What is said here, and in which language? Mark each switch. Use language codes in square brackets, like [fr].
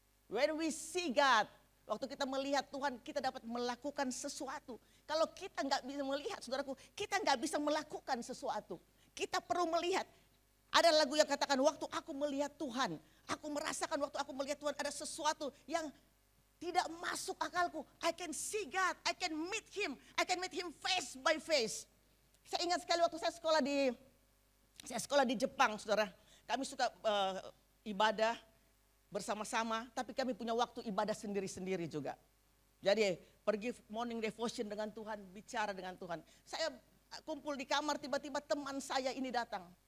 [en] When we see God, [id] waktu kita melihat Tuhan kita dapat melakukan sesuatu. Kalau kita nggak bisa melihat saudaraku, kita nggak bisa melakukan sesuatu. Kita perlu melihat. Ada lagu yang katakan waktu aku melihat Tuhan, aku merasakan waktu aku melihat Tuhan ada sesuatu yang tidak masuk akalku. [en] I can see God, I can meet Him face by face. [id] Saya ingat sekali waktu saya sekolah di Jepang, saudara. Kami suka ibadah bersama-sama, tapi kami punya waktu ibadah sendiri-sendiri juga. Jadi pergi morning devotion dengan Tuhan, bicara dengan Tuhan. Saya kumpul di kamar, tiba-tiba teman saya ini datang.